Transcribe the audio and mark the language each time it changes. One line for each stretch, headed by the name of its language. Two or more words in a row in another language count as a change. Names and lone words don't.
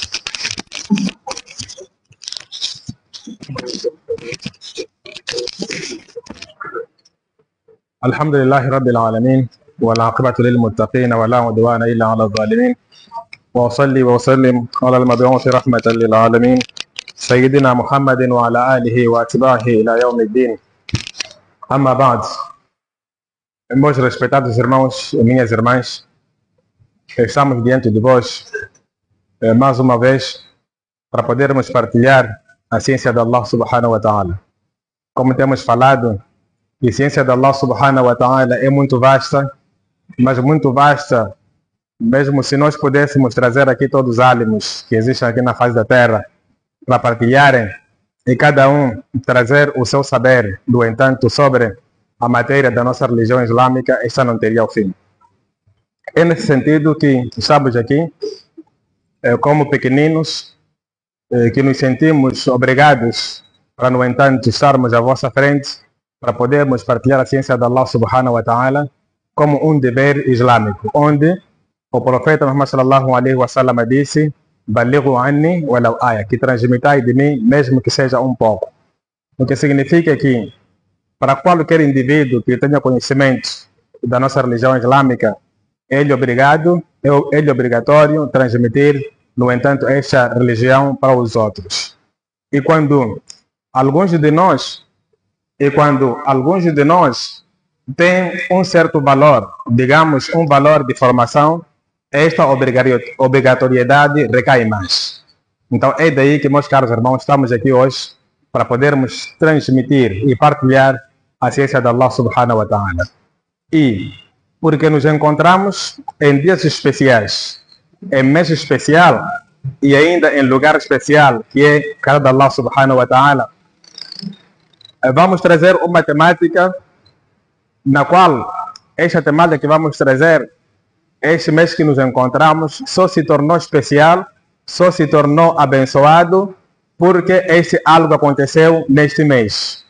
Arabic: الحمد لله رب العالمين، والعاقبة للمتقين ولا عدوان إلا على الظالمين، وأصلي وأسلم على المبعوث رحمة للعالمين سيدنا محمد وعلى آله وأتباعه إلى يوم الدين. أما بعد,
Portuguese: meus respeitados irmãos e minhas irmãs, estamos diante de vós mais uma vez para podermos partilhar a ciência de
Arabic: الله سبحانه وتعالى.
Portuguese: Como temos falado, a ciência de
Arabic: الله سبحانه وتعالى
Portuguese: é muito vasta, mas muito vasta, mesmo se nós pudéssemos trazer aqui todos os álimos que existem aqui na face da terra para partilharem e cada um trazer o seu saber, no entanto, sobre a matéria da nossa religião islâmica, esta não teria o fim. É nesse sentido que estamos aqui, como pequeninos, que nos sentimos obrigados para, no entanto, estarmos à vossa frente para podermos partilhar a ciência de
Arabic: الله سبحانه وتعالى
Portuguese: como um dever islâmico, onde o profeta Muhammad
Arabic: صلى الله عليه وسلم
Portuguese: disse:
Arabic: "بلغوا عني ولو آية",
Portuguese: que transmitai de mim mesmo que seja um pouco. O que significa que para qualquer indivíduo que tenha conhecimento da nossa religião islâmica, ele é obrigatório transmitir, no entanto, esta religião para os outros. E quando alguns de nós têm um certo valor, digamos um valor de formação, esta obrigatoriedade recai mais. Então é daí que, meus caros irmãos, estamos aqui hoje para podermos transmitir e partilhar a ciência de
Arabic: الله سبحانه وتعالى.
Portuguese: E porque nos encontramos em dias especiais, em mês especial e ainda em lugar especial, que é casa de
Arabic: الله سبحانه وتعالى,
Portuguese: vamos trazer uma temática na qual esta temática que vamos trazer, este mês que nos encontramos, só se tornou especial, só se tornou abençoado porque este algo aconteceu neste mês.